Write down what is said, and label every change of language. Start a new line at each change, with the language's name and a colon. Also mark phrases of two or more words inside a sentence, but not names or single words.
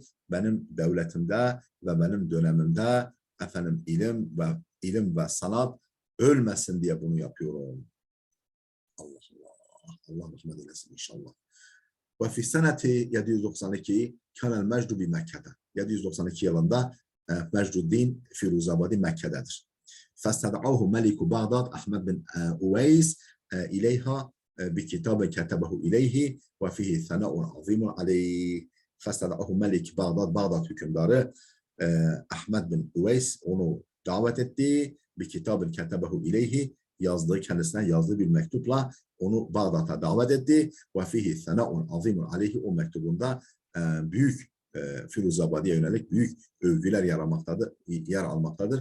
Turkish: Benim devletimde ve benim dönemimde efendim ilim ve sanat ölmesin diye bunu yapıyorum. Allah Allah. Allah rahmet eylesin inşallah.
Arabic: وفي سنة 792 كان المجد ب
Turkish: Mekke'de. 792 yılında Mecduddin Firuzabadi Mekke'dedir.
Arabic: فاستدعوه ملك بغداد أحمد بن أويس إليها بكتاب كتبه إليه وفيه ثناء عظيم عليه. فاستدعوه ملك
Turkish: Bağdat hükümdarı Ahmed bin Uveys onu davet etti. Bir kitabın
Arabic: كتبه إليه
Turkish: kendisine yazdığı bir mektupla onu Bağdat'a davet etti.
Arabic: وفيه ثناء عظيم عليه
Turkish: o mektubunda büyük Firuzabadi'ye yönelik büyük övgüler yer almaktadır.